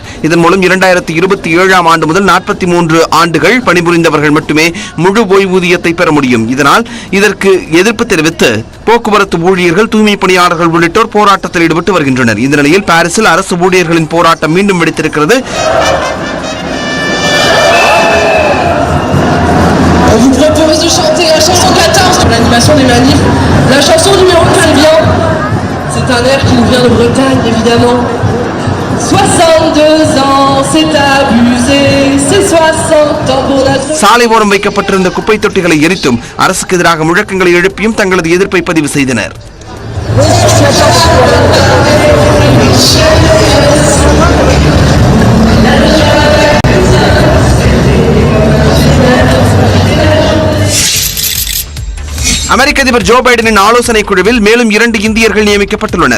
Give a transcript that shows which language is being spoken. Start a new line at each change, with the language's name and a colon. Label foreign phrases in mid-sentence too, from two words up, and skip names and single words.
Tamil: இதன் மூலம் 2027 ஆண்டு முதல் 43 ஆண்டுகள் பணிபுரிந்தவர்கள் மட்டுமே முழு ஓய்வூதியத்தை பெற முடியும். இதனால் இதற்கு எதிர்ப்பு தெரிவித்து போக்குவரத்து ஊழியர்கள், தூய்மை பணியாளர்கள் உள்ளிட்டோர் போராட்டத்தில் ஈடுபட்டு வருகின்றனர். இந்த நிலையில் பாரிஸில் அரசு ஊழியர்களின் போராட்டம் மீண்டும் வெடித்திருக்கிறது.
French: On vous propose de chanter la chanson 14 pour l'animation des manifs. La chanson numéro 14, c'est un air qui nous vient de Bretagne évidemment. 62 ans, c'est abusé, c'est 60
Tamil: சாலை ஓரம் வைக்கப்பட்டிருந்த குப்பை தொட்டிகளை எரித்தும் அரசுக்கு எதிராக முழக்கங்களை எழுப்பியும் தங்களது எதிர்ப்பை பதிவு செய்தனர். அமெரிக்க அதிபர் ஜோ பைடனின் ஆலோசனை குழுவில் மேலும் 2 இந்தியர்கள் நியமிக்கப்பட்டுள்ளனர்.